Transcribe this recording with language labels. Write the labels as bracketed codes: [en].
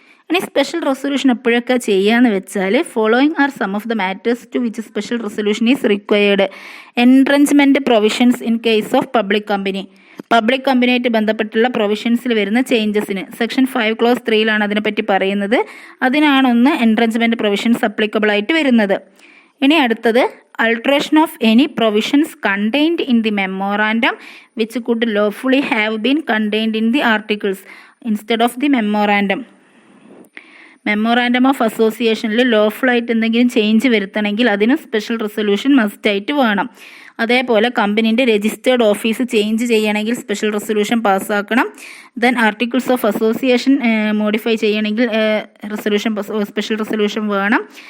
[ml] ഇനി special resolution എപ്പോഴൊക്കെ ചെയ്യാന്ന് വെച്ചാൽ [en] Following are some of the matters to which special resolution is required. Entrenchment provisions in case of public company. [ml] Public കമ്പനിയായിട്ട് ബന്ധപ്പെട്ടുള്ള പ്രൊവിഷൻസിൽ വരുന്ന ചേഞ്ചസിന് section 5 close 3 അതിനെപ്പറ്റി പറയുന്നത്. അതിനാണൊന്ന് എൻട്രഞ്ച്മെൻറ്റ് പ്രൊവിഷൻസ് അപ്ലിക്കബിൾ ആയിട്ട് വരുന്നത്. ഇനി അടുത്തത് [en] alteration of any provisions contained in the memorandum which could lawfully have been contained in the articles instead of the memorandum. [ml] Memorandum of അസോസിയേഷനിൽ lawful ആയിട്ട് എന്തെങ്കിലും ചേഞ്ച് വരുത്തണമെങ്കിൽ അതിന് സ്പെഷ്യൽ റെസൊല്യൂഷൻ മസ്റ്റായിട്ട് വേണം. അതേപോലെ കമ്പനീൻ്റെ രജിസ്റ്റേർഡ് ഓഫീസ് ചേഞ്ച് ചെയ്യണമെങ്കിൽ special resolution പാസ്സാക്കണം. Then articles of association modify ചെയ്യണമെങ്കിൽ special resolution വേണം.